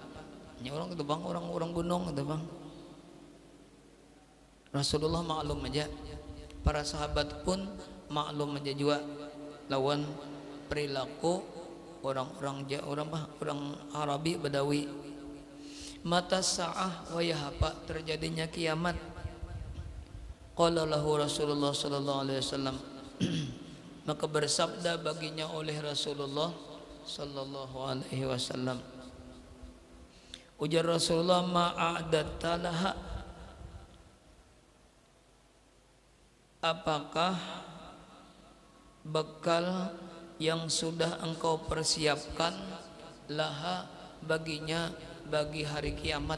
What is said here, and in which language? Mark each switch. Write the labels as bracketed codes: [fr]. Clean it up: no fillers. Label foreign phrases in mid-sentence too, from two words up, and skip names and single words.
[bjn] Ini orang itu bang, orang gunung itu bang. Rasulullah maklum aja, para sahabat pun maklum aja juga lawan perilaku orang Arabi Badawi. [ar] متى الساعة, [bjn] wayah apa terjadinya kiamat? [ar] قال له رسول الله صلى الله عليه وسلم, [bjn] maka bersabda baginya oleh Rasulullah [ar] صلى الله عليه وسلم, [bjn] ujar Rasulullah, [ar] ما أعددت لها, [bjn] apakah bekal yang sudah engkau persiapkan laha baginya, bagi hari kiamat?